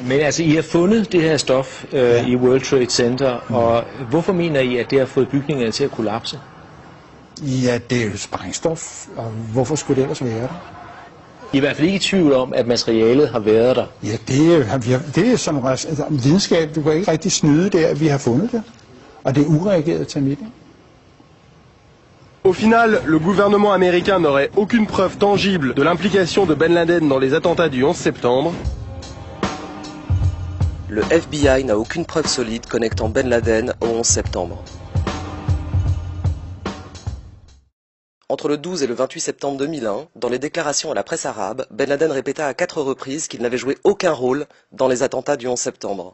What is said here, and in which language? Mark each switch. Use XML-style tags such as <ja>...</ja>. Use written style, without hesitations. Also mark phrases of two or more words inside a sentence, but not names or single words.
<da>Men altså, I har fundet det her stof i World Trade Center, og hvorfor mener I, at det har fået bygningerne til at kollapse? Ja, det er jo sprængstof, og hvorfor skulle det ellers være der? I er i hvert fald ikke i tvivl om, at materialet har været der. Ja, det er som videnskab. Du kan ikke rigtig snyde det, at vi har fundet det. Og det er ureageret termit.</da> <fr>Au final, le gouvernement américain n'aurait aucune preuve tangible de l'implication de Ben Laden dans les attentats du 11 septembre. Le FBI n'a aucune preuve solide connectant Ben Laden au 11 septembre. Entre le 12 et le 28 septembre 2001, dans les déclarations à la presse arabe, Ben Laden répéta à 4 reprises qu'il n'avait joué aucun rôle dans les attentats du 11 septembre.</fr>